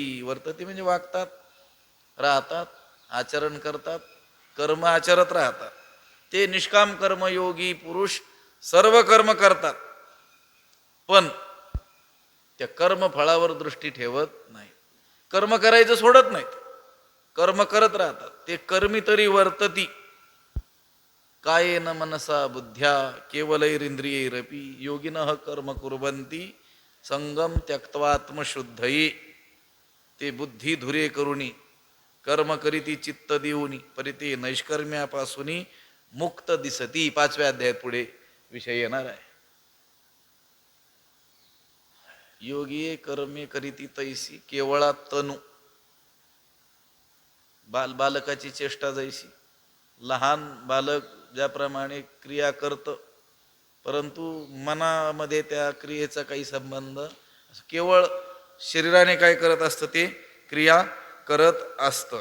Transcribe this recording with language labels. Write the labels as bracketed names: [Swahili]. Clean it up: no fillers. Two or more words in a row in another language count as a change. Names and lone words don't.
[Marathi] वर्तती म्हणजे वागतात, राहतात, आचरण करतात, कर्म आचरत राहतात. ते निष्काम कर्मयोगी पुरुष सर्व कर्म करतात, पण त्या कर्मफळावर दृष्टी ठेवत नाही. कर्म करायचं सोडत नाहीत, कर्म करत राहतात. ते कर्मी तरी वर्तती [Sanskrit] कायेन मनसा बुद्ध्या केवलैरिंद्रियैरपि योगिनः कर्म कुर्वन्ति संगम त्यक्त्वात्मशुद्धये. [Marathi] ते बुद्धी धुरे करुणी कर्म करीती चित्त देऊनी परिते नैष्कर्म्यापासून मुक्त दिसती. 5व्या अध्यायात पुढे विषय येणार आहे. योगिये कर्मे करीती तैसी केवळा तनु. बालकाची चेष्टा जैसी. लहान बालक ज्याप्रमाणे क्रिया करतं, परंतु मनामध्ये त्या क्रियेचा काही संबंध, केवळ शरीराने काय करत असतं ते क्रिया करत असतं.